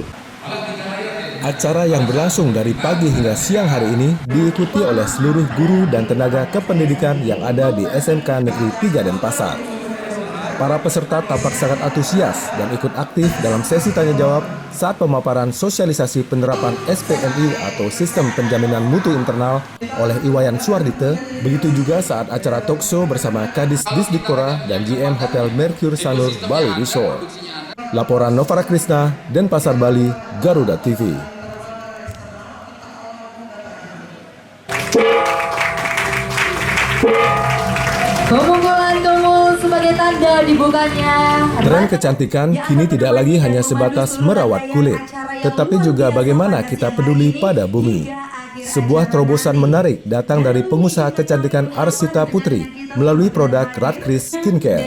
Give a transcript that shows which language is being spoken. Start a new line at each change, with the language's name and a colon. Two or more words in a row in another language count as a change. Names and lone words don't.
Indonesian: Acara yang berlangsung dari pagi hingga siang hari ini diikuti oleh seluruh guru dan tenaga kependidikan yang ada di SMK Negeri 3 Denpasar. Para peserta tampak sangat antusias dan ikut aktif dalam sesi tanya-jawab saat pemaparan sosialisasi penerapan SPMI atau Sistem Penjaminan Mutu Internal oleh Iwayan Suardite, begitu juga saat acara talkshow bersama Kadis Disdikpora dan GM Hotel Mercure Sanur Bali Resort. Laporan Novara Krisna, Denpasar, Bali, Garuda TV. Pemukulan gong sebagai tanda dibukanya. Tren kecantikan kini tidak lagi hanya sebatas merawat kulit, tetapi juga bagaimana kita peduli pada bumi. Sebuah terobosan menarik datang dari pengusaha kecantikan Arsita Putri melalui produk Radcris Skincare.